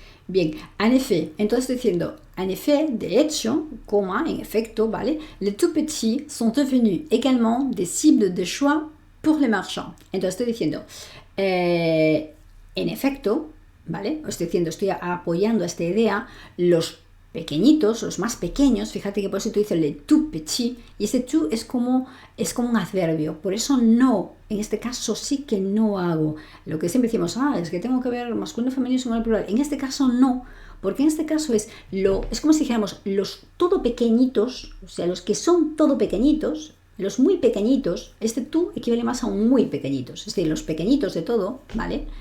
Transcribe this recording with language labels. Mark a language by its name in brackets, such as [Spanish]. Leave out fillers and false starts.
[Spanish] Bien, [French] en effet, [Spanish] entonces estoy diciendo, en effet, de hecho, coma, en efecto, ¿vale? [French] Les tout petits sont devenus également des cibles de choix pour les marchands. [Spanish] Entonces estoy diciendo, en efecto, ¿vale? Estoy apoyando esta idea, los pequeñitos, los más pequeños, fíjate que por eso tú dices le tout petit, y ese tout es como un adverbio, por eso no, en este caso sí que no hago, lo que siempre decimos, es que tengo que ver masculino, femenino, singular, plural, en este caso no, porque en este caso es como si dijéramos los todo pequeñitos, o sea, los que son todo pequeñitos, los muy pequeñitos, este tú equivale más a un muy pequeñitos, es decir, los pequeñitos de todo, ¿vale?